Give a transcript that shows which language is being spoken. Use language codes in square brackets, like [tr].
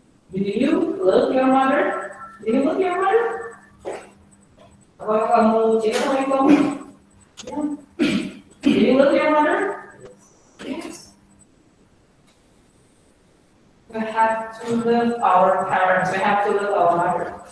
[en] Did you love your mother? Did you love your mother? [id] Apakah kamu cinta sama ibu kamu? Ya. [en] Did you love your mother? Yes. We have to love our parents. We have to love our mother.